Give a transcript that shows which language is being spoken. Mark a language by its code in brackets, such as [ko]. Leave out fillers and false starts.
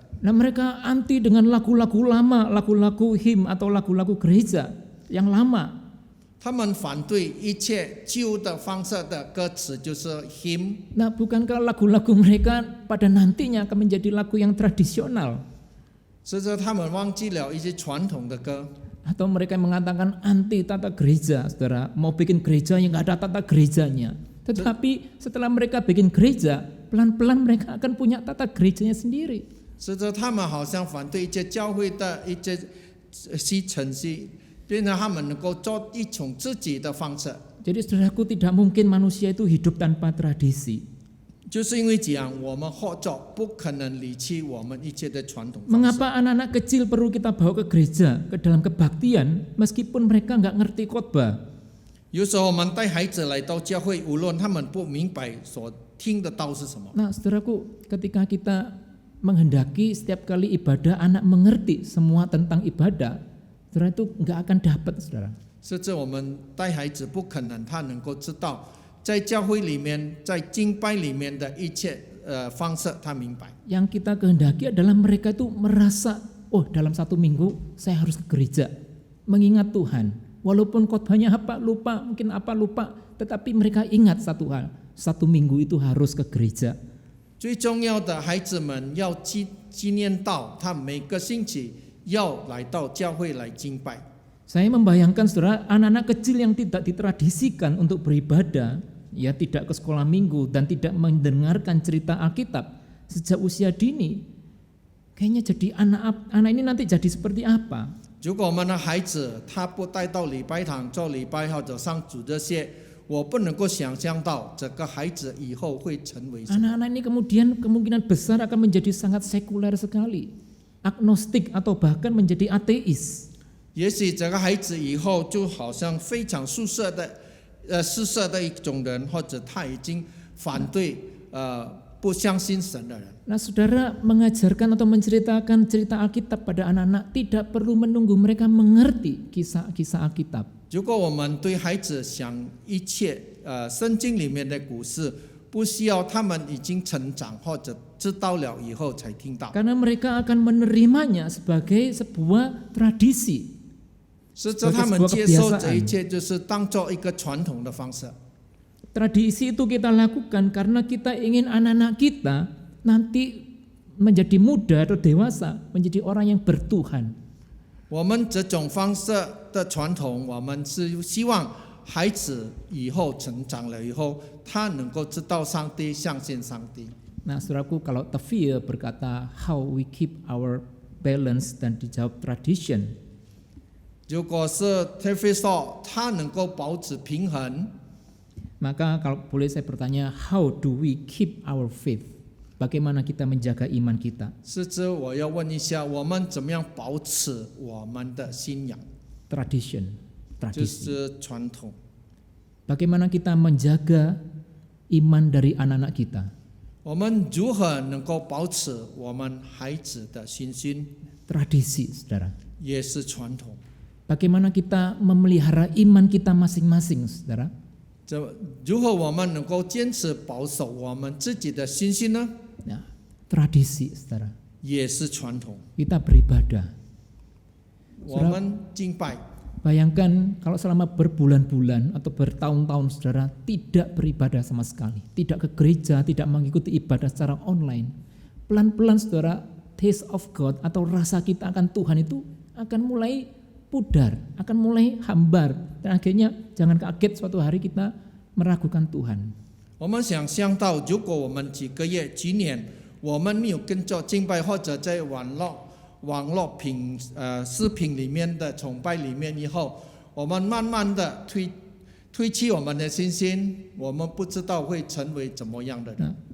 [id] Nah mereka anti dengan lagu-lagu lama, lagu-lagu him atau lagu-lagu gereja yang lama. [zh] 他们反对一切旧的方式的歌词，就是 hymn。 [id] Nah bukankah lagu-lagu mereka pada nantinya akan menjadi lagu yang tradisional? [zh] 是指他们忘记了一些传统的歌。 [id] Atau mereka yang mengatakan anti tata gereja, saudara, mau bikin gereja yang nggak ada tata gerejanya. Tetapi setelah mereka bikin gereja, pelan-pelan mereka akan punya tata gerejanya sendiri. [zh] 是指他们好像反对一些教会的一些程序，变成他们能够做一种自己的方式。 [id] Jadi saudaraku, tidak mungkin manusia itu hidup tanpa tradisi. [zh] 就是因为这样，我们或者不可能离弃我们一切的传统方式。 [id] Mengapa anak-anak kecil perlu kita bawa ke gereja, ke dalam kebaktian, meskipun mereka nggak ngerti khotbah? [zh] 有时候我们带孩子来到教会，无论他们不明白所听的道是什么。 [id] Nah, saudaraku, ketika kita menghendaki setiap kali ibadah anak mengerti semua tentang ibadah, saudara itu nggak akan dapat, saudara. [zh] 甚至我们带孩子，不可能他能够知道，在教会里面，在敬拜里面的一切方式，他明白。 [id] Yang kita kehendaki adalah mereka itu merasa, oh dalam satu minggu saya harus ke gereja, mengingat Tuhan. Walaupun khotbahnya apa lupa, mungkin apa lupa, tetapi mereka ingat satu hal, satu minggu itu harus ke gereja. [zh] 最重要的，孩子们要纪念到他每个星期要来到教会来敬拜。 [id] Saya membayangkan saudara, anak-anak kecil yang tidak ditradisikan untuk beribadah, ya tidak ke sekolah minggu dan tidak mendengarkan cerita Alkitab sejak usia dini, kayaknya jadi anak ini nanti jadi seperti apa? [zh] 如果我们的孩子他不带到礼拜堂做礼拜或者上主这些，我不能够想象到这个孩子以后会成为什么。 [id] Anak-anak ini kemudian kemungkinan besar akan menjadi sangat sekuler sekali, agnostik atau bahkan menjadi ateis. [zh] 也许这个孩子以后就好像非常世色的一种人，或者他已经反对不相信神的人。 [id] Nah, saudara mengajarkan atau menceritakan cerita Alkitab pada anak-anak tidak perlu menunggu mereka mengerti kisah-kisah Alkitab. [zh] 如果我们对孩子讲一切圣经里面的故事，不需要他们已经成长或者知道了以后才听到， [id] Karena mereka akan menerimanya sebagai sebuah tradisi. [zh] 是这他们接受这一切就是当做一个传统的方式。 [id] Tradisi itu kita lakukan karena kita ingin anak-anak kita nanti menjadi muda atau dewasa, menjadi orang yang bertuhan. [zh] 我们这种方式的传统，我们是希望孩子以后成长了以后，他能够知道上帝，相信上帝。 [id] Nah, saudaraku, kalau Tafsir berkata [en] how we keep our balance [id] dan dijawab [en] tradition. [zh] 如果是 Tefri 说他能够保持平衡， [id] Maka kalau boleh saya bertanya, [en] how do we keep our faith? [id] Bagaimana kita menjaga iman kita? [zh] 是指我要问一下，我们怎么样保持我们的信仰？ [en] Tradition, [zh] 就 [id] tradisi. [zh] 是传统。 [id] Bagaimana kita menjaga iman dari anak-anak kita? [zh] 我们如何能够保持我们孩子的信心？ [id] Tradisi, saudara. [zh] 也是传统。 [id] Bagaimana kita memelihara iman kita masing-masing, saudara? [zh] 这如何我们能够坚持保守我们自己的信心呢？ [id] Ya, tradisi, saudara. [zh] 也是传统。 [id] Kita beribadah. [zh] 我们敬拜， [id] Bayangkan kalau selama berbulan-bulan atau bertahun-tahun saudara tidak beribadah sama sekali, tidak ke gereja, tidak mengikuti ibadah secara online. Pelan-pelan saudara, [en] taste of God [id] atau rasa kita akan Tuhan itu akan mulai pudar, akan mulai hambar, dan akhirnya jangan kaget suatu hari kita meragukan Tuhan. [zh] 我们想象到，如果我们几个月、几年，我们没有跟着敬拜，或者在网络视频里面的崇拜里面以后，我们慢慢的推弃我们的信心，我们不知道会成为怎么样的人。